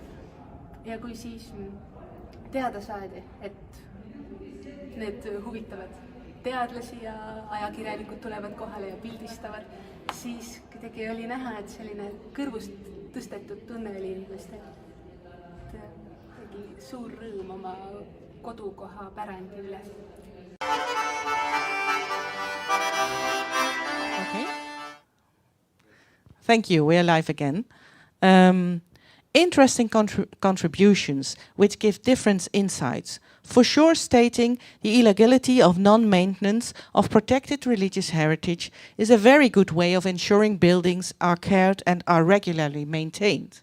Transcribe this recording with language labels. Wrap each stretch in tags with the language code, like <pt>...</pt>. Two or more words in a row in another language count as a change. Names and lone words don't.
<et>Ja kui siis teada saadi, et need huvitavad teadlasi ja ajakirjanikud tulevad kohale ja pildistavad, siis kuidagi oli näha, et selline kõrvust tõstetud tunne oli inimestel. Tegi suur rõõm oma kodukoha pärandi üle.</et> <en>Okay. Thank you. We are live again. Interesting contributions which give different insights, for sure stating the illegality of non-maintenance of protected religious heritage is a very good way of ensuring buildings are cared and are regularly maintained.</en>